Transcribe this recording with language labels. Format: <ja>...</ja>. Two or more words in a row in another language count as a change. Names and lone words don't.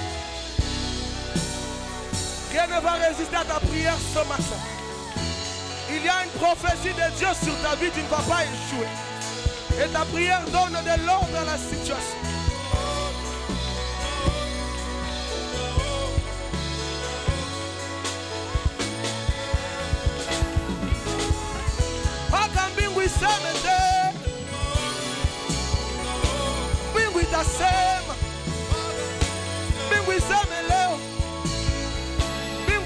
<fr>Rien ne va résister à ta prière ce matin. Il Il y a une prophétie de Dieu sur ta vie, tu ne vas pas échouer. Et ta prière donne de l'ordre à la situation.</fr> <sw>Mbingu iseme te, mbingu itasema, mbingu iseme leo, mbingu</sw>